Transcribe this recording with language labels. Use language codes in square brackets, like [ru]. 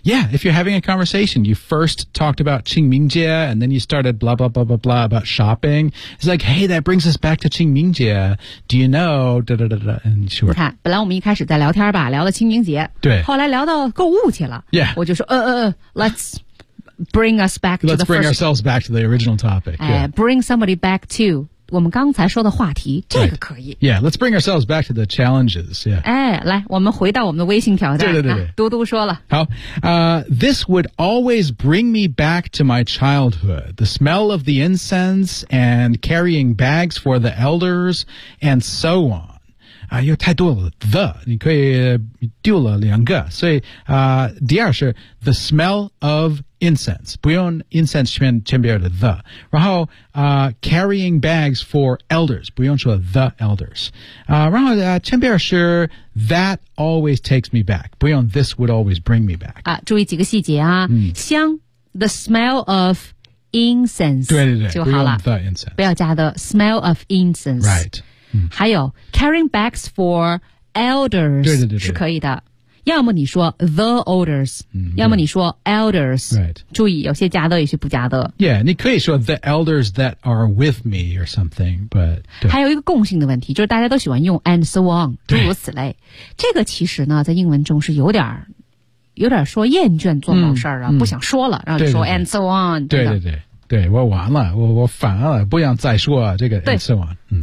[en] Yeah, if you're having a conversation, you first talked about 清明节 and then you started blah, blah, blah, blah, blah about shopping. It's like, hey, that brings us back to 清明节 Do you know? Da, da, da, da, and sure. [zh] 你看本来我们一开始在聊天吧聊到清明节。对。后来聊到购物去了。 [en] Yeah. [zh] 我就说 [en] let's bring us back to let's the first. Bring ourselves back to the original topic.、yeah. Bring somebody back to. [zh] 我们刚才说的话题这个可以、 [en] right. Yeah, let's bring ourselves back to the challenges、yeah. [zh] 哎，来我们回到我们的微信挑战对对对嘟嘟说了 [en] 好、This would always bring me back to my childhood The smell of the incense and carrying bags for the elders and so on、 [zh] 又太多了 [en] The [zh] 你可以丢了两个所以、第二是 [en] The smell of incense [zh] 不用 incense 前边的 the 然后 [en] carrying bags for elders [zh] 不用说 [en] the elders、 [zh] 然后、前边是 [en] that always takes me back [zh] 不用 [en] this would always bring me back、 [zh] 注意几个细节啊、香 [en] the smell of incense [zh] 对对对就好了 [en] the incense [zh] 不要加 [en] the smell of incense right、嗯、 [zh] 还有 [en] carrying bags for elders [zh] 对对 对, 对是可以的要么你说 [en] the elders、嗯、 [zh] 要么你说 elders、 [en] right. [zh] 注意有些加的有些不加的 [en] yeah [zh] 你可以说 [en] the elders that are with me or something but [zh] 还有一个共性的问题就是大家都喜欢用 [en] and so on [zh] 诸如此类这个其实呢在英文中是有点说厌倦做某事儿了、嗯、不想说了、嗯、然后就说对对 [en] and so on [zh] 对对对对我完了我烦了不想再说这个 [en] and so on、 [zh] 嗯、